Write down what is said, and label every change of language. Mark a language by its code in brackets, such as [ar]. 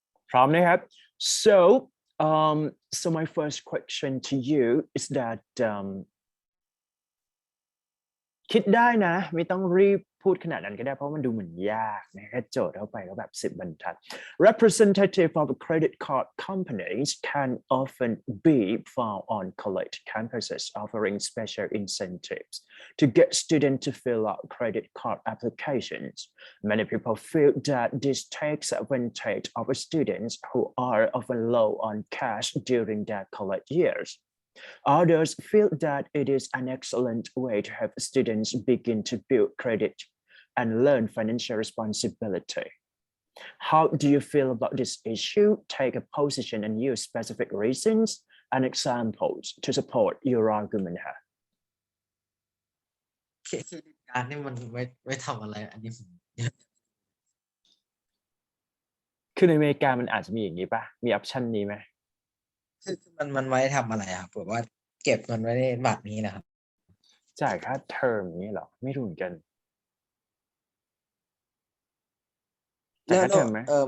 [th] พร้อมนะครับ [en] so so my first question to you is that [th] คิดได้นะไม่ต้องรีบพูดขนาดนั้นก็ได้เพราะมันดูเหมือนยากนะแค่โจทย์เข้าไปก็แบบ10 บรรทัด [en] Representative of credit card companies can often be found on college campuses offering special incentives to get students to fill out credit card applications. Many people feel that this takes advantage of students who are often low on cash during their college years.Others feel that it is an excellent way to help students begin to build credit and learn financial responsibility. How do you feel about this issue? Take a position and use specific reasons and examples to support your argument. [th] เครดิตการ์ดนี่มันไว้ทำอะไรอันนี้ผม คือในอเมริกามันอาจจะมีอย่างนี้ป่ะมีออปชันนี้ไหม คือมันไว้ทำอะไรครับแบบว่าเก็บเงินไว้ในบัตรนี้นะครับ จ่ายค่าเทอมอย่างนี้เหรอไม่รู้เหมือนกันจ่ายค่าเทอมไหม